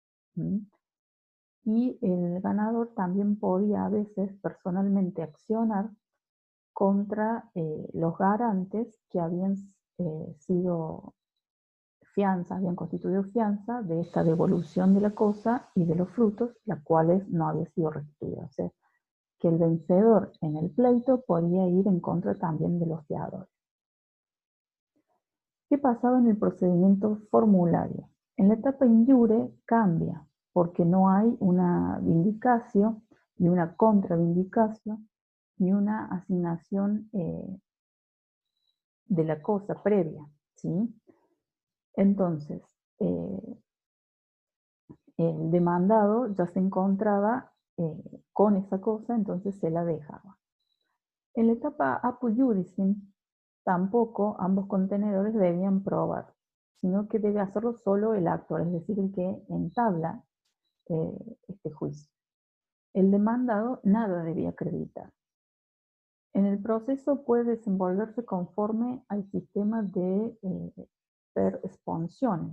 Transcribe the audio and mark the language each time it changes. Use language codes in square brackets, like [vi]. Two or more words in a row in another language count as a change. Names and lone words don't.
[es] Y el ganador también podía a veces personalmente accionar contra los garantes que habían sido fianza, habían constituido fianza de esta devolución de la cosa y de los frutos, las cuales no había sido restituida. O sea, que el vencedor en el pleito podía ir en contra también de los fiadores. ¿Qué pasaba en el procedimiento formulario? En la etapa [la] in iure [es] cambia, porque no hay una vindicación y una contravindicación ni una asignación de la cosa previa, ¿sí? Entonces, el demandado ya se encontraba con esa cosa, entonces se la dejaba. En la etapa [la] apud iudicem, [es] tampoco ambos contenedores debían probar, sino que debe hacerlo solo el actor, es decir, el que entabla este juicio. El demandado nada debía acreditar. En el proceso puede desenvolverse conforme al sistema de [la] per sponsione.